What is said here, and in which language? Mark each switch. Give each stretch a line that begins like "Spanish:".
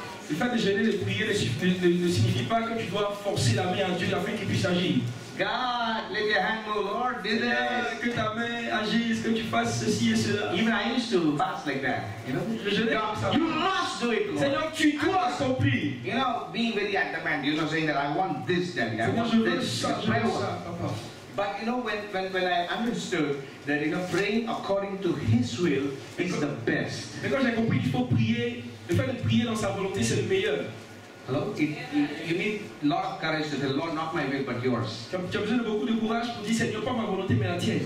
French: Le fait de gêner de prier ne signifie pas que tu dois forcer la main à Dieu afin qu'il puisse agir.
English: God, let your hand move, Lord, do this.
French: Que ta main agisse, que tu fasses ceci et cela.
English: Even I used to fast like that, you know.
French: Je jeûnais comme ça.
English: You must do it, Lord.
French: Seigneur, tu dois accomplir.
English: You know, being very adamant, you know, saying that I want this, Daddy, I
French: Seigneur,
English: want
French: je veux
English: this.
French: ça, je veux ça, papa.
English: But you know, when I understood that, you know, praying according to His will is the best.
French: Mais quand j'ai compris qu'il faut prier, le fait de prier dans sa volonté, c'est le meilleur.
English: Hello? You need a lot of courage to say, Lord, not my will, but yours.
French: Tu as besoin de beaucoup de courage pour dire, Seigneur, pas ma volonté, mais la tienne.